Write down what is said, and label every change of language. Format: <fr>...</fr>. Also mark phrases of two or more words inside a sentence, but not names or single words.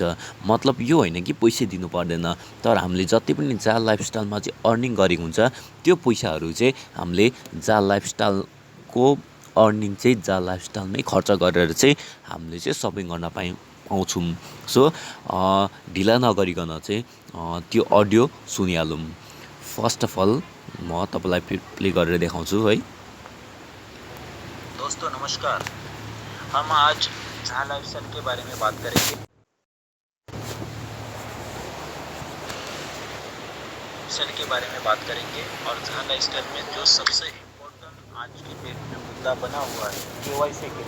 <ne>मतलब यो होइन कि पैसा दिनु पर्दैन, तर हामीले जति पनि जा लाइफस्टाइलमा चाहिँ अर्निङ गरेको हुन्छ त्यो पैसाहरू चाहिँ हामीले जा लाइफस्टाइलको अर्निङ चाहिँ जा लाइफस्टाइलमै खर्च गरेर चाहिँ हामीले चाहिँ सपिङ गर्न पाउँछौँ। सो ढिला नगरिकन चाहिँ त्यो अडियो सुनिहालौँ।</ne> <en>First of all</en> <ne>म तपाईँलाई प्ले गरेर देखाउँछु है।</ne> <hi>दोस्तों नमस्कार, हम आज जा लाइफस्टाइल के बारे में बात करेंगे। और जा लाइफस्टाइल में जो सबसे इम्पोर्टेंट आज की डेट में मुद्दा बना हुआ है केवाईसी के</hi>